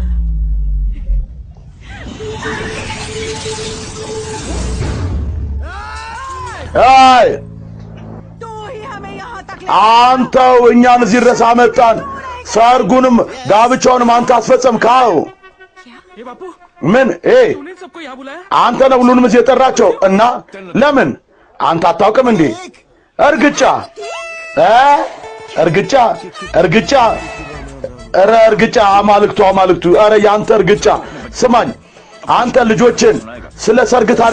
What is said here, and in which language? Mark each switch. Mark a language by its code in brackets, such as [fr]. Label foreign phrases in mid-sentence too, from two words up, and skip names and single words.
[am] አይ አንተው እኛን እዚህ ድረስ አመጣን ሰርጉንም ጋብቻውንም አንተ አስፈጸምካው [hi] ये बापू [am] ምን [hi] तूने सबको यहाँ बुलाया [am] አንተ ነው ሁሉንም እዚህ የጠራቸው እና ለምን አንተ አታውቅም እንዴ እርግጫ እርግጫ አማልክቱ አረ ያንተ እርግጫ ስማኝ አንተ ልጆችን ስለ ሰርግ ታሪክ